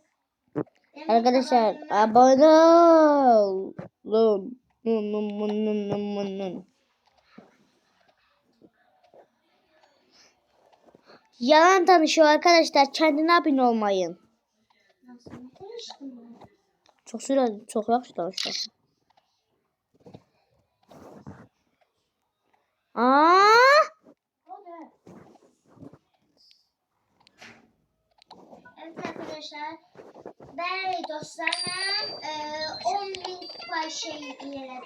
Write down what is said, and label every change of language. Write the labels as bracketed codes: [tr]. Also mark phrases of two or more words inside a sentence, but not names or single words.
[tr] Arkadaşlar abone olun. Yalan tanışıyor arkadaşlar. Kendine abone olmayın. Nasıl karıştın? [az] Çox sürəli, çox yaxşı danışır. Aa! [tr] Evet arkadaşlar. Değerli dostlarım, 10.000 kupa ilerledik.